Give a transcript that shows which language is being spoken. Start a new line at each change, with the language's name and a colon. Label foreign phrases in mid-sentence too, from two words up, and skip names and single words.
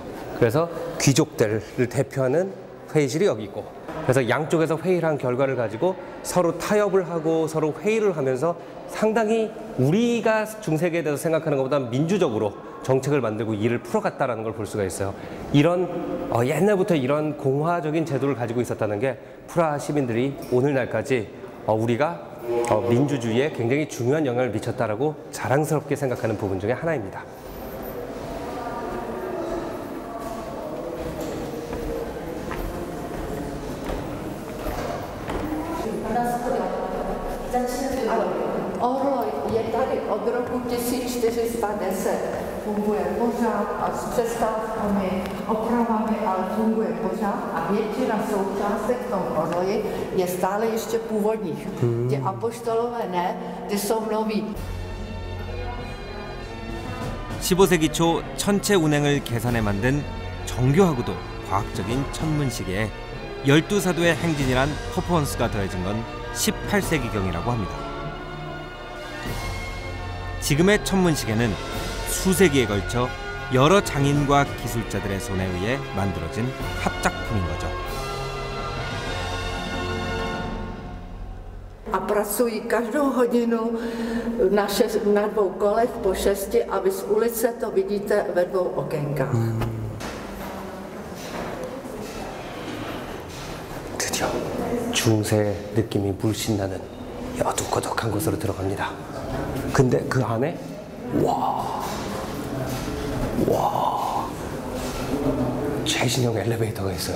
Korean: 그래서 귀족들을 대표하는 회의실이 여기 있고, 그래서 양쪽에서 회의를 한 결과를 가지고 서로 타협을 하고 서로 회의를 하면서 상당히 우리가 중세기에 대해서 생각하는 것보다 민주적으로 정책을 만들고 일을 풀어갔다는 걸 볼 수가 있어요. 이런 옛날부터 이런 공화적인 제도를 가지고 있었다는 게 프라하 시민들이 오늘날까지 우리가 민주주의에 굉장히 중요한 영향을 미쳤다라고 자랑스럽게 생각하는 부분 중에 하나입니다.
Czech: Je tady od roku 1410, funguje pořád a s přestávkami, opravami, ale funguje pořád a většina součástek v tom oroji je stále ještě původních. Ty apoštolové ne, ty jsou noví.
Korean: 15세기 초 천체 운행을 계산해 만든 정교하고도 과학적인 천문시계에 12사도의 행진이란 퍼포먼스가 더해진 건 18세기경이라고 합니다. 지금의 천문시계는 수세기에 걸쳐 여러 장인과 기술자들의 손에 의해 만들어진 합작품인 거죠.
Czech: A pracují každou hodinu na 2 kolech po 6 a vy z ulice to vidíte ve 2 okénkách.
Korean: 드디어 중세 느낌이 물씬 나는 어둑어둑한 곳으로 들어갑니다. 근데 그 안에 와 최신형 엘리베이터가 있어요.